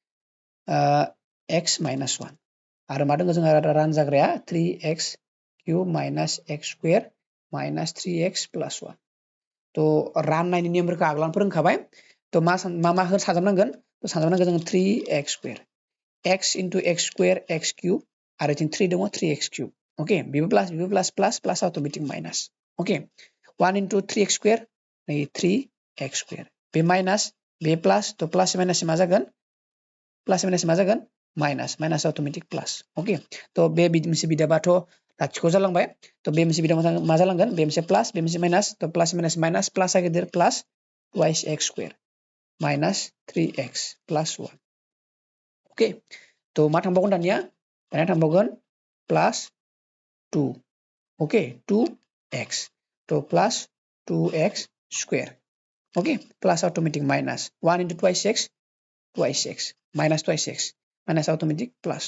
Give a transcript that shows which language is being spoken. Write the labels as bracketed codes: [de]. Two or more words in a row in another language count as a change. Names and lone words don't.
[brx] x - 1 आरो मा दङ जोंहा रानजाग्राया 3x³ - x² - 3x + 1 थ' राननायनि नेमफोरखौ आगोलावनो फोरोंखाबाय थ' मा सानजाबनांगोन जोङो 3x² x * x² x³ आरो जों 3 दङ 3x³ ओके बेबो प्लास अट'मेटिक माइनास ओके 1 * 3x² नै 3x² बे माइनास बे प्लास थ' प्लास माइनास मा जागोन माइनास अट'मेटिक प्लास ओके थ' बे मोनसे बिदाबाथ' लाथिख' जालांबाय थ' बे मोनसे बिदाबा मा जालांगोन बे मोनसे प्लास बे मोनसे माइनास थ' प्लास माइनास प्लास गेदेर प्लास twice x² - 3x + 1 ओके थ' मा थांबावगोन दानिया थांबावगोन +2 ओके 2x थ' प्लास 2x² ओके प्लास अटोमेटिक माइनास 1 * twice x माइनास twice x माइनास अटोमेटिक प्लास